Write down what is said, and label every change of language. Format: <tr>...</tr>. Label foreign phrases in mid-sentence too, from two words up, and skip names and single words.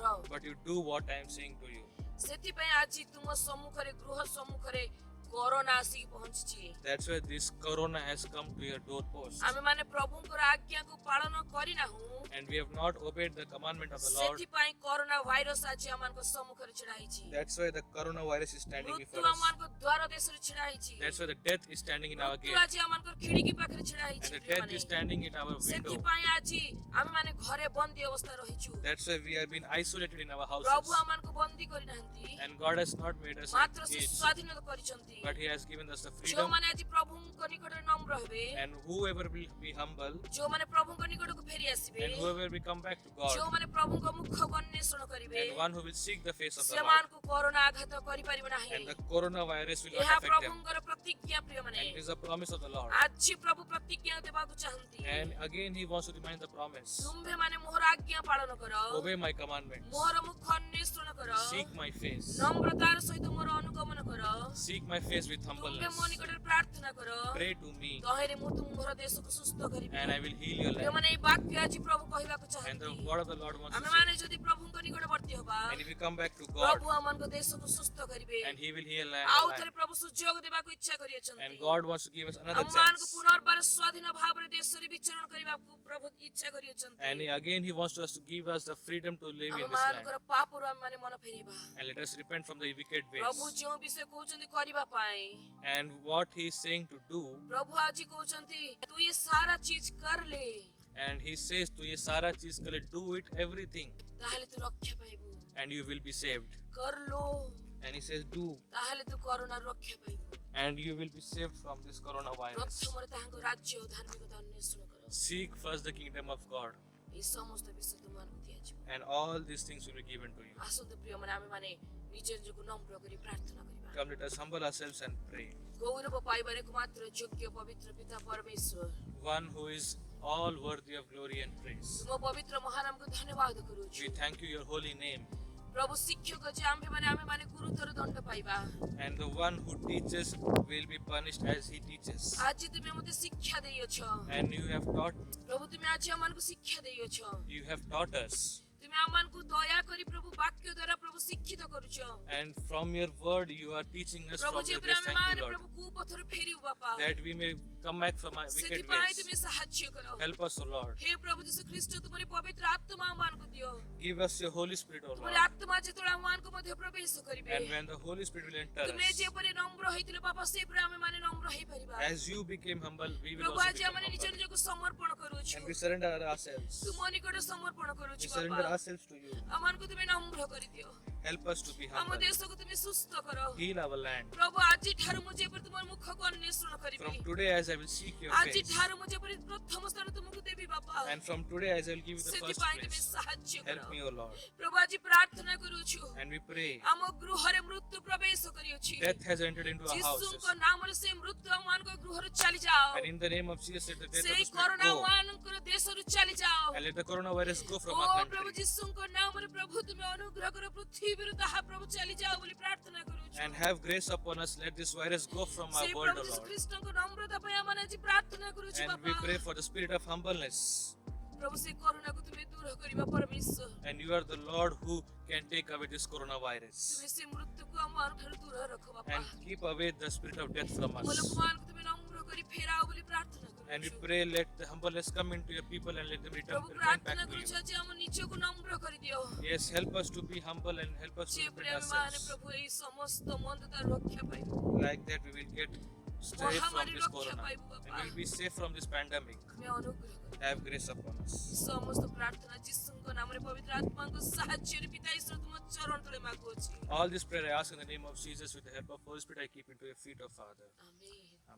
<en>but you do what I am saying to you.</en> <or>ସେଥିପାଇଁ ଆଜି ତୁମ ସମ୍ମୁଖରେ ଗୃହ ସମ୍ମୁଖରେ କରୋନା ଆସିକି ପହଞ୍ଚିଛି।</or> <en>That's why this corona has come to your doorpost.</en> <or>ଆମେ ମାନେ ପ୍ରଭୁଙ୍କର ଆଜ୍ଞାକୁ ପାଳନ କରିନାହୁଁ,</or> <en>And we have not obeyed the commandment of the Lord.</en> <or>ସେଥିପାଇଁ କରୋନା ଭାଇରସ ଆଜି ଆମମାନଙ୍କ ସମ୍ମୁଖରେ ଛିଡା ହେଇଛି।</or> <en>That's why the coronavirus is standing</en> <or>ମୃତ୍ୟୁ</or> <en>before us.</en> <or>ଆମମାନଙ୍କ ଦ୍ୱାର ଦେଶରେ ଛିଡା ହେଇଛି।</or> <en>That's why the death is standing in our</en> <or>ମୃତ୍ୟୁ</or> <en>gate.</en> <or>ଆଜି ଆମମାନଙ୍କ ଖିଡିକି ପାଖରେ ଛିଡା ହେଇଛି</or> <en>And the death</en> <or>ପ୍ରିୟମାନେ।</or> <en>is standing in our window.</en> <or>ସେଥିପାଇଁ ଆଜି ଆମେ ମାନେ ଘରେ ବନ୍ଦୀ ଅବସ୍ଥା ରହିଛୁ।</or> <en>That's why we have been isolated in our</en> <or>ପ୍ରଭୁ</or> <en>houses.</en> <or>ଆମମାନଙ୍କୁ ବନ୍ଦୀ କରିନାହାନ୍ତି,</or> <en>And God has not made us</en> <or>ମାତ୍ର ସେ</or> <en>engaged,</en> <or>ସ୍ୱାଧୀନ କରିଛନ୍ତି।</or> <en>but He has given us the freedom.</en> <or>ଯେଉଁମାନେ ଆଜି ପ୍ରଭୁଙ୍କ ନିକଟରେ ନମ୍ର ହେବେ,</or> <en>And whoever will be humble,</en> <or>ଯେଉଁମାନେ ପ୍ରଭୁଙ୍କ ନିକଟକୁ ଫେରି ଆସିବେ,</or> <en>and whoever will come back to God,</en> <or>ଯେଉଁମାନେ ପ୍ରଭୁଙ୍କ ମୁଖକୁ ଅନ୍ୱେଷଣ କରିବେ,</or> <en>and one who will seek the face of the Lord,</en> <or>ସେମାନଙ୍କୁ କରୋନା ଆଘାତ କରିପାରିବ ନାହିଁ।</or> <en>and the coronavirus will</en> <or>ଏହା</or> <en>not affect them.</en> <or>ପ୍ରଭୁଙ୍କର ପ୍ରତିଜ୍ଞା ପ୍ରିୟମାନେ।</or> <en>And it is a promise of the Lord.</en> <or>ଆଜି ପ୍ରଭୁ ପ୍ରତିଜ୍ଞା ଦେବାକୁ ଚାହାନ୍ତି।</or> <en>And again, He wants to remind the promise.</en> <or>ତୁମ୍ଭେମାନେ ମୋର ଆଜ୍ଞା ପାଳନ କର,</or> <en>Obey my commandments.</en> <or>ମୋର ମୁଖ ଅନ୍ୱେଷଣ କର,</or> <en>Seek my face.</en> <or>ନମ୍ରତାର ସହିତ ମୋର ଅନୁଗମନ କର,</or> <en>Seek my face with</en> <or>ତୁମ୍ଭେ</or> <en>humbleness.</en> <or>ମୋ ନିକଟରେ ପ୍ରାର୍ଥନା କର,</or> <en>Pray to me,</en> <or>ତହିଁରେ ମୁଁ ତୁମ୍ଭର ଦେଶକୁ ସୁସ୍ଥ କରିବି।</or> <en>and I will heal your land.</en> <or>ଯେଉଁମାନେ ଏଇ ବାକ୍ୟ ଆଜି ପ୍ରଭୁ କହିବାକୁ</or> <en>And the</en> <or>ଚାହାନ୍ତି,</or> <en>word of the Lord wants to</en> <or>ଆମେ</or> <en>say.</en> <or>ମାନେ ଯଦି ପ୍ରଭୁଙ୍କ ନିକଟବର୍ତ୍ତୀ ହବା,</or> <en>And if we come back to God,</en> <or>ପ୍ରଭୁ ଆମମାନଙ୍କ ଦେଶକୁ ସୁସ୍ଥ କରିବେ।</or> <en>and He will heal</en> <or>ଆଉ</or> <en>land.</en> <or>ଥରେ ପ୍ରଭୁ ସୁଯୋଗ ଦେବାକୁ ଇଚ୍ଛା କରିଅଛନ୍ତି।</or> <en>And God wants to give us another</en> <or>ଆମମାନଙ୍କୁ</or> <en>chance.</en> <or>ପୁନର୍ବାର ସ୍ୱାଧୀନ ଭାବରେ ଦେଶରେ ବିଚରଣ କରିବାକୁ ପ୍ରଭୁ ଇଚ୍ଛା କରିଅଛନ୍ତି।</or> <en>And again, He wants us to give us the freedom to live in this land.</en> <or>ଆମମାନଙ୍କର ପାପରୁ ଆମେମାନେ ମନ ଫେରିବା।</or> <en>And let us repent from the wicked</en> <or>ପ୍ରଭୁ</or> <en>ways.</en> <or>ଯେଉଁ ବିଷୟ କହୁଛନ୍ତି କରିବା ପାଇଁ,</or> <en>And what He is saying to do,</en> <or>ପ୍ରଭୁ ଆଜି କହୁଛନ୍ତି</or> <hi>तू ये सारा चीज़ कर ले,</hi> <en>and He says to</en> <hi>ये सारा चीज़ करे,</hi> <en>do it everything,</en> <or>ତାହେଲେ ତୁ ରକ୍ଷା ପାଇବୁ।</or> <en>and you will be saved.</en> <hi>कर लो,</hi> <en>And He says, do,</en> <or>ତାହେଲେ ତୁ କରୋନାରୁ ରକ୍ଷା ପାଇବୁ।</or> <en>and you will be saved from this coronavirus.</en> <or>ପ୍ରଥମରେ ତାହାଙ୍କ ରାଜ୍ୟ ଓ ଧାର୍ମିକତା ଅନ୍ୱେଷଣ କର,</or> <en>Seek first the kingdom of God,</en> <or>এই ସମସ୍ତ ବିଷୟ ତୁମମାନଙ୍କୁ ଦିଆଯିବ।</or> <en>and all these things will be given to you.</en> <or>ଆସନ୍ତୁ ପ୍ରିୟମାନେ, ଆମେମାନେ ନିଜ ନିଜକୁ ନମ୍ର କରି ପ୍ରାର୍ଥନା କରିବା।</or> <en>Come, let us humble ourselves and pray.</en> <or>ଗୌରବ ପାଇବାର ଏକମାତ୍ର ଯୋଗ୍ୟ ପବିତ୍ର ପିତା ପରମେଶ୍ୱର,</or> <en>One who is all worthy of glory and praise.</en> <or>ତୁମ ପବିତ୍ର ମହାନାମକୁ ଧନ୍ୟବାଦ କରୁଛୁ।</or> <en>We thank you, your holy name.</en> <or>ପ୍ରଭୁ ଶିକ୍ଷକ ଯେ ଆମେମାନେ ଗୁରୁତର ଦଣ୍ଡ ପାଇବା,</or> <en>And the one who teaches will be punished as he teaches.</en> <or>ଆଜି ତୁମେ ମୋତେ ଶିକ୍ଷା ଦେଇଅଛ।</or> <en>And you have taught,</en> <or>ପ୍ରଭୁ ତୁମେ ଆଜି ଆମମାନଙ୍କୁ ଶିକ୍ଷା ଦେଇଅଛ।</or> <en>you have taught us.</en> <or>ତୁମେ ଆମମାନଙ୍କୁ ଦୟା କରି ପ୍ରଭୁ ବାକ୍ୟ ଦ୍ୱାରା ପ୍ରଭୁ ଶିକ୍ଷିତ କରୁଛ।</or> <en>And from your word you are teaching us</en> <or>ପ୍ରଭୁ</or> <en>from your</en> <or>ଯେପରି</or> <en>grace. Thank</en> <or>ଆମେମାନେ</or> <en>you, Lord.</en> <or>ପ୍ରଭୁ କୁପଥରୁ ଫେରିବୁ ବାପା,</or> <en>That we may come back from our wicked</en> <or>ସେଥିପାଇଁ</or> <en>ways.</en> <or>ତୁମେ ସାହାଯ୍ୟ କର।</or> <en>Help us, O Lord.</en> <or>ହେ ପ୍ରଭୁ ଯୀଶୁ ଖ୍ରୀଷ୍ଟ, ତୁମରି ପବିତ୍ର ଆତ୍ମା ଆମମାନଙ୍କୁ ଦିଅ।</or> <en>Give us your Holy Spirit, O</en> <or>ତୁମରି</or> <en>Lord.</en> <or>ଆତ୍ମା ଯେତେବେଳେ ଆମମାନଙ୍କୁ ମଧ୍ୟ ପ୍ରବେଶ କରିବେ,</or> <en>And when the Holy Spirit will enter</en> <or>ତୁମେ</or> <en>us,</en> <or>ଯେପରି ନମ୍ର ହେଇଥିଲେ ବାପା, ସେପରି ଆମେମାନେ ନମ୍ର ହେଇପାରିବା।</or> <en>as you became humble, we will</en> <or>ପ୍ରଭୁ</or> <en>also</en> <or>ଆଜି</or> <en>become</en> <or>ଆମେ ନିଜ</or> <en>humble.</en> <or>ନିଜକୁ ସମର୍ପଣ କରୁଛୁ।</or> <en>And we surrender ourselves.</en> <or>ତୁମ ନିକଟ ସମର୍ପଣ</or> <en>We</en> <or>କରୁଛୁ</or> <en>surrender</en> <or>ବାପା,</or> <en>ourselves to you.</en> <or>ଆମମାନଙ୍କୁ ତୁମେ ନମ୍ର କରିଦିଅ।</or> <en>help us to be</en> <or>ଆମ</or> <en>humble.</en> <or>ଦେଶକୁ ତୁମେ ସୁସ୍ଥ କର</or> <en>Heal our land.</en> <or>ପ୍ରଭୁ ଆଜି ଠାରୁ ମୁଁ ଯେପରି ତୁମର ମୁଖକୁ ଅନ୍ୱେଷଣ କରିବି</or> <en>From today, as I will seek your</en> <or>ଆଜି</or> <en>face,</en> <or>ଠାରୁ ମୁଁ ଯେପରି ପ୍ରଥମ ସ୍ଥାନ ତୁମକୁ ଦେବି ବାପା</or> <en>and from today, as I will give you the first</en> <or>ସେଥିପାଇଁ ତୁମେ</or> <en>place,</en> <or>ସାହାଯ୍ୟ କର</or> <en>help me, O Lord.</en> <or>ପ୍ରଭୁ ଆଜି ପ୍ରାର୍ଥନା କରୁଛୁ</or> <en>And we pray.</en> <or>ଆମ ଗୃହରେ ମୃତ୍ୟୁ ପ୍ରବେଶ କରିଅଛି</or> <en>Death has entered into our houses.</en> <or>ଯୀଶୁଙ୍କ ନାମରେ ସେ ମୃତ୍ୟୁ ଆମମାନଙ୍କ ଗୃହରୁ ଚାଲି ଯାଅ</or> <en>And in the name of Jesus, let the death of</en> <or>ସେଇ</or> <en>the spirit</en> <or>କରୋନା</or> <en>go.</en> <or>ମାନଙ୍କର ଦେଶରୁ ଚାଲି ଯାଅ</or> <en>And let the coronavirus go from</en> <or>ଓ</or> <en>our</en> <or>ପ୍ରଭୁ</or> <en>country.</en> <or>ଯୀଶୁଙ୍କ ନାମରେ ପ୍ରଭୁ ତୁମେ ଅନୁଗ୍ରହ କର ପୃଥିବୀରୁ ତାହା ପ୍ରଭୁ ଚାଲି ଯାଅ ବୋଲି ପ୍ରାର୍ଥନା କରୁଛୁ</or> <en>And have grace upon us. Let this virus go from our</en> <or>ସେଇ</or> <en>world,</en> <or>ପ୍ରଭୁ</or> <en>O</en> <or>ଯୀଶୁ</or> <en>Lord.</en> <or>ଖ୍ରୀଷ୍ଟଙ୍କ ନମ୍ରତା ପାଇଁ ଆମେ ଆଜି ପ୍ରାର୍ଥନା କରୁଛୁ</or> <en>And we</en> <or>ବାପା</or> <en>pray for the spirit of humbleness.</en> <or>ପ୍ରଭୁ ସେ କରୋନାକୁ ତୁମେ ଦୂର କରିବା ପରମେଶ୍ୱର</or> <en>And you are the Lord who can take away this coronavirus.</en> <or>ତୁମେ ସେ ମୃତ୍ୟୁକୁ ଆମ ଠାରୁ ଦୂର ରଖ ବାପା</or> <en>And keep away the spirit of death from</en> <or>ମୋ</or> <en>us.</en> <or>ଲୋକମାନଙ୍କୁ ତୁମେ ନମ୍ର କରି ଫେରାଅ ବୋଲି ପ୍ରାର୍ଥନା</or> <en>And we</en> <or>କରୁଛୁ</or> <en>pray, let the humbleness come into your people and let them return</en> <or>ପ୍ରଭୁ</or> <en>back</en> <or>ପ୍ରାର୍ଥନା</or> <en>to</en> <or>କରୁଛୁ</or> <en>you.</en> <or>ଆଜି ଆମ ନିଜକୁ ନମ୍ର କରିଦିଅ</or> <en>Yes, help us to be humble and help us to</en> <or>ଯେପରି</or> <en>repent</en> <or>ଆମେ ମାନେ</or> <en>ourselves.</en> <or>ପ୍ରଭୁ ଏଇ ସମସ୍ତ ମନ୍ଦତାରୁ ରକ୍ଷା ପାଇବୁ</or> <en>Like that, we will get safe from this corona. And we will be safe from this pandemic.</en> <or>ତୁମେ ଅନୁଗ୍ରହ କର</or> <en>Have grace upon us.</en> <or>ସମସ୍ତ ପ୍ରାର୍ଥନା ଯୀଶୁଙ୍କ ନାମରେ ପବିତ୍ର ଆତ୍ମାଙ୍କ ସାହାଯ୍ୟରେ ପିତା ଈଶ୍ୱର ତୁମ ଚରଣ ତଳେ ମାଗୁଅଛି</or> <en>All this prayer I ask in the name of Jesus with the help of Holy Spirit I keep into your feet, O Father.</en> <or>ଆମେନ୍</or>